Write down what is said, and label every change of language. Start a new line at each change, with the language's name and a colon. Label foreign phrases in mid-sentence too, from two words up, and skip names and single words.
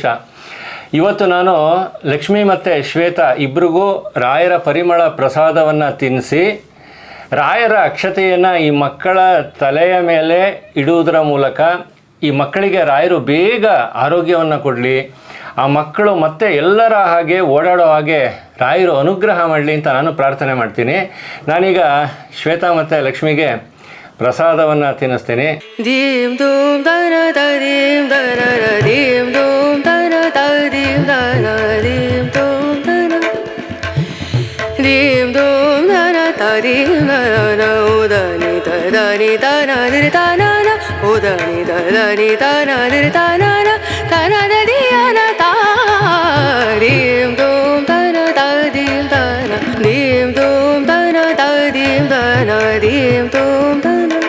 Kannada: ಇವತ್ತು ನಾನು ಲಕ್ಷ್ಮಿ ಮತ್ತು ಶ್ವೇತಾ ಇಬ್ಬರಿಗೂ ರಾಯರ ಪರಿಮಳ ಪ್ರಸಾದವನ್ನು ತಿನ್ನಿಸಿ ರಾಯರ ಅಕ್ಷತೆಯನ್ನು ಈ ಮಕ್ಕಳ ತಲೆಯ ಮೇಲೆ ಇಡುವುದರ ಮೂಲಕ ಈ ಮಕ್ಕಳಿಗೆ ರಾಯರು ಬೇಗ ಆರೋಗ್ಯವನ್ನು ಕೊಡಲಿ, ಆ ಮಕ್ಕಳು ಮತ್ತೆ ಎಲ್ಲರ ಹಾಗೆ ಓಡಾಡೋ ಹಾಗೆ ರಾಯರು ಅನುಗ್ರಹ ಮಾಡಲಿ ಅಂತ ನಾನು ಪ್ರಾರ್ಥನೆ ಮಾಡ್ತೀನಿ. ನಾನೀಗ ಶ್ವೇತಾ ಮತ್ತು ಲಕ್ಷ್ಮಿಗೆ ಪ್ರಸಾದವನ್ನು ತಿನ್ನಿಸ್ತೀನಿ. ದೀಂ ದೂಂ ದನ ದೀಂ ದನ ದೀಂ ದೂಂ ದನ ದೀಂ ದನ ದೀಂ ದೂಂ ದನ ದೀಂ ದೂಂ ದನ ದೀಂ ದನ ಉದನಿ ದನಿ ದನ ದಿರ್ತಾನ ಉದನಿ ದನಿ ದನ ದಿರ್ತಾನ ತನ ದಿಯನ ತಾ ದೀಂ ದೂಂ ದನ ದೀಂ ದನ ದೀಂ ದೂಂ ದನ ದೀಂ ದನ ದೀಂ ದೂಂ ದನ